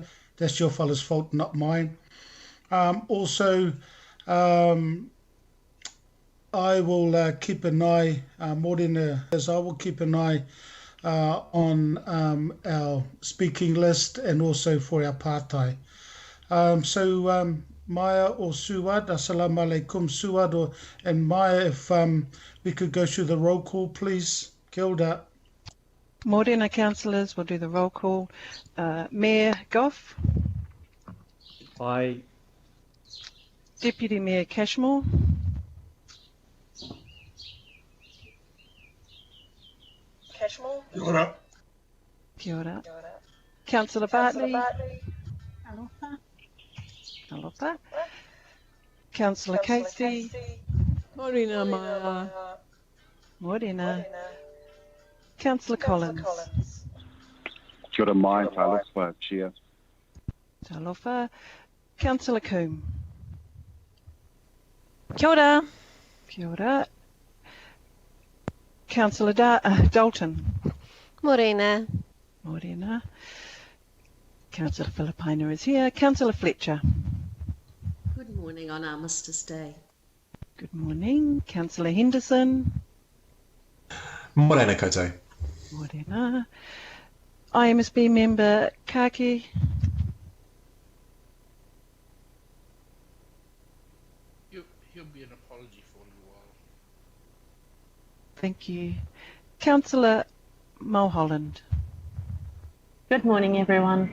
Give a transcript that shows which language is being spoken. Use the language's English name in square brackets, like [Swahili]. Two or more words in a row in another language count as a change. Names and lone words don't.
[English] That's your fella's fault, not mine. Also, I will keep an eye, Morena, as I will keep an eye on our speaking list and also for our pātai. So, Maya or Suad, [Arabic] السلام عليكم, [English] Suad, and Maya, if we could go through the roll call, please. [Māori] Kia ora. [English] Morena councillors, we'll do the roll call. Mayor Goff. Aye. Deputy Mayor Cashmore. Cashmore. [Māori] Kia ora. Kia ora. [English] Councillor Bartley. Aloha. Aloha. Councillor Casey. Morena Maya. Morena. Councillor Collins. [Māori] Kia ora mai, [English] Talofa, Chair. Talofa. Councillor Coombe. [Māori] Kia ora. Kia ora. [English] Councillor Dalton. Morena. Morena. Councillor Filipina is here. Councillor Fletcher. Good morning on Armistice Day. Good morning. Councillor Henderson. [Māori] Morena koutou. [English] Morena. IMSB member Kaki. He'll be an apology for a little while. Thank you. Councillor Mulholland. Good morning, everyone.